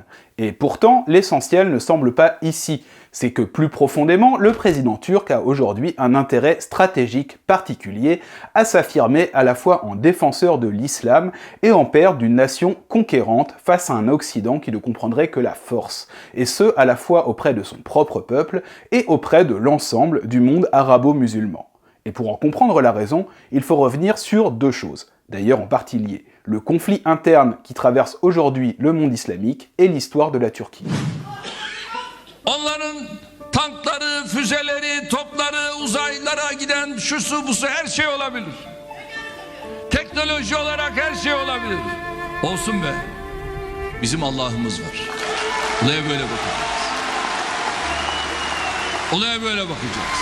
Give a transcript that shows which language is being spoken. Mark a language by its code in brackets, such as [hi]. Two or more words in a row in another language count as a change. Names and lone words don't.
[fr] Et pourtant, l'essentiel ne semble pas ici. C'est que plus profondément, le président turc a aujourd'hui un intérêt stratégique particulier à s'affirmer à la fois en défenseur de l'islam et en père d'une nation conquérante face à un Occident qui ne comprendrait que la force, et ce à la fois auprès de son propre peuple et auprès de l'ensemble du monde arabo-musulman. Et pour en comprendre la raison, il faut revenir sur deux choses, d'ailleurs en partie liées: le conflit interne qui traverse aujourd'hui le monde islamique et l'histoire de la Turquie. [tr] Onların tankları, füzeleri, topları, uzaylara giden şusu busu her şey olabilir. Teknoloji olarak her şey olabilir. Olsun be. Bizim Allah'ımız var. Olaya böyle bakacağız. Olaya böyle bakacağız.